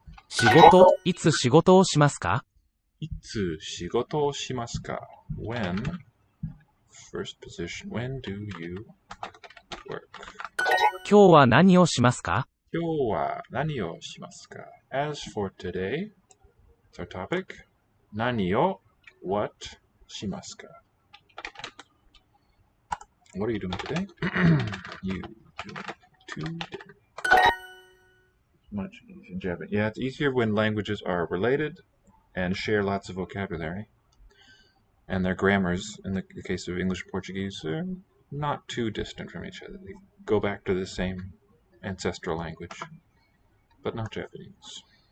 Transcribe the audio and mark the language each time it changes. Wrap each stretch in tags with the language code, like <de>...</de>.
<ja>仕事、いつ仕事をしますか？いつ仕事をしますか？</ja> <en>When, first position, when do you work?</en> <ja>今日は何をしますか？今日は何をしますか？</ja> <en>As for today, it's our topic.</en> <ja>何を what しますか？</ja> <en>What are you doing today? You doing today. Much easier in Japanese. Yeah, it's easier when languages are related and share lots of vocabulary. And their grammars, in the case of English and Portuguese, are not too distant from each other. They go back to the same ancestral language, but not Japanese.</en>